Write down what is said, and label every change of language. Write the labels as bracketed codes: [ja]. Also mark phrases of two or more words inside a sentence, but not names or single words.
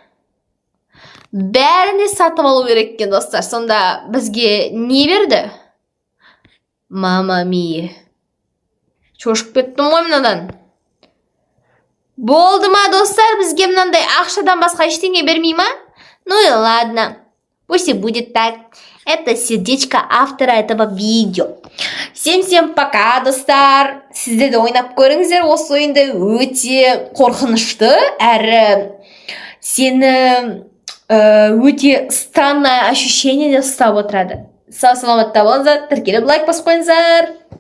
[kk] Бәріне сатып алу керек екен, достар. Сонда бізге не берді? [it] mamma mia. [kk] Шошып кеттім ғой мынадан. Болды ма, достар? Бізге мынандай ақшадан басқа ештеңе бермей ма? [ru] Ну и ладно. Пусть и будет так. Это сердечко автора этого видео. Всем пока, достар. [kk] Сіздер де ойнап көріңіздер. Осы ойында өте қорқынышты, әрі сені өте [ru] странное ощущение [kk] де ұстап отырады. Сау саламатта болыңыздар, тіркеліп лайк басып қойыңыздар.